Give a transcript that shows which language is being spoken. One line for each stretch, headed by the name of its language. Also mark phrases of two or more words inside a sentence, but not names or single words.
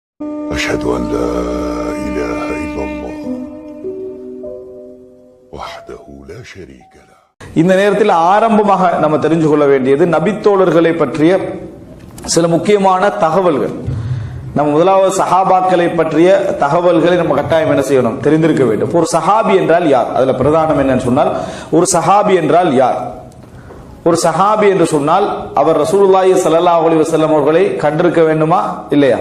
Arabic: أشهد أن لا إله إلا الله وحده لا شريك له.
Tamil: இந்த நேரத்தில் ஆரம்பமாக நம்ம தெரிஞ்சு கொள்ள வேண்டியது நபித்தோழர்களை பற்றிய சில முக்கியமான தகவல்கள். நம்ம முதலாவது சஹாபாக்களை பற்றிய தகவல்களை நம்ம கட்டாயம் என்ன செய்யணும், தெரிந்திருக்க வேண்டும். ஒரு சஹாபி என்றால் யார்? அதுல பிரதானம் என்னன்னு சொன்னால், ஒரு சஹாபி என்றால் யார்? ஒரு சஹாபி என்று சொன்னால் அவர்
Arabic: رسول الله صلى الله عليه وسلم
Tamil: அவர்களை கண்டிருக்க வேண்டுமா இல்லையா?